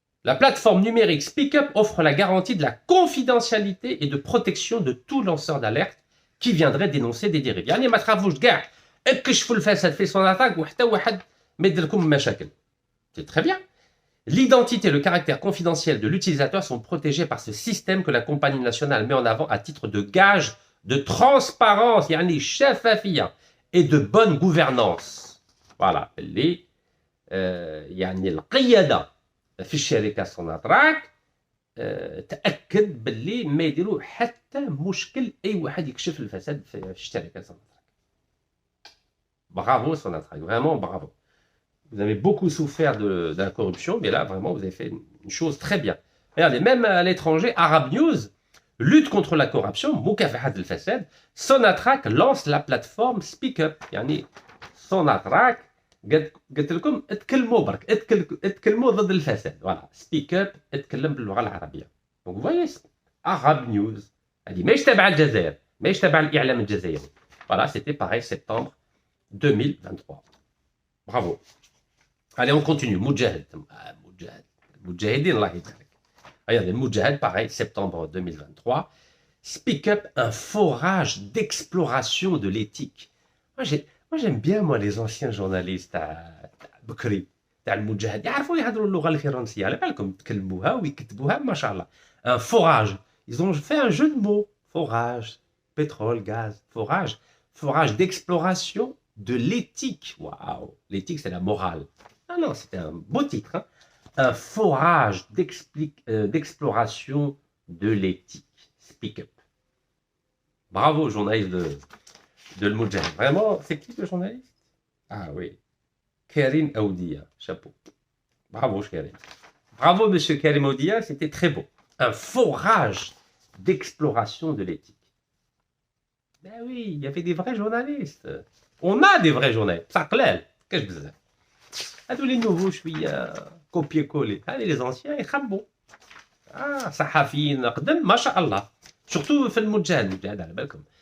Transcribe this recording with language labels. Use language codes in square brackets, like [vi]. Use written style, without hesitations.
[fr] la plateforme numérique SpeakUp offre la garantie de la confidentialité et de protection de tout lanceur d'alerte qui viendrait dénoncer des dérives [ar] يعني ما تخافوش كاع اكشفوا الفساد في سوناتراك وحتى واحد ما يدير لكم مشاكل [fr] c'est très bien. L'identité et le caractère confidentiel de l'utilisateur sont protégés par ce système que la compagnie nationale met en avant à titre de gage de transparence [ar] يعني شفافية [fr] et de bonne gouvernance. Voilà. [ar] اللي يعني القيادة في الشركة سوناتراك تأكد باللي ما يديروا حتى مشكل أي واحد يكشف الفساد في الشركة سوناتراك. [fr] Bravo Sonatrach, vraiment bravo. Vous avez beaucoup souffert de la corruption, mais là, vraiment, vous avez fait une chose très bien. Regardez, même à l'étranger, Arab News, lutte contre la corruption, [ar] مكافحة الفساد, [fr] Sonatrach lance la plateforme SpeakUp. [ar] يعني Sonatrach قلت لكم اتكلموا برك اتكلموا ضد الفساد. Voilà, SpeakUp اتكلم باللغة العربية. [fr] Donc vous voyez, Arab News. [ar] هذه ماهيش تابعة الجزائر، ماهيش تابعة الإعلام الجزائري. [fr] Voilà, c'était pareil, septembre 2023. Bravo. Allez, on continue. Moudjahid. Moudjahidine, Allah يبارك. Regardez, Moudjahid, pareil, septembre 2023. SpeakUp, un forage d'exploration de l'éthique. Moi, j'aime bien, moi, les anciens journalistes à [ar] بكري تاع المجاهد يعرفوا يهضروا اللغة الفرنسية على بالكم يتكلموها ويكتبوها ما شاء الله. [fr] Un forage. Ils ont fait un jeu de mots. Forage, pétrole, gaz, forage d'exploration de l'éthique. Waouh, l'éthique c'est la morale. Ah non, c'était un beau titre. Hein. Un forage d'exploration de l'éthique. SpeakUp. Bravo, journaliste de Le Moudjahid. Vraiment, c'est qui le journaliste? Ah oui, Karim Aoudia. Chapeau. Bravo, Karim. Bravo, monsieur Karim Aoudia, c'était très beau. Un forage d'exploration de l'éthique. Ben oui, il y avait des vrais journalistes. On a des vrais journalistes. Ça clair. Qu'est-ce que c'est? [ar] هذو [fr] les nouveaux [ar] شويه [fr] copier-coller. [ar] هذه [fr] les anciens [ar] يخبوا. صحفيين قدم ما شاء الله. surtout في المجاهد على بالكم.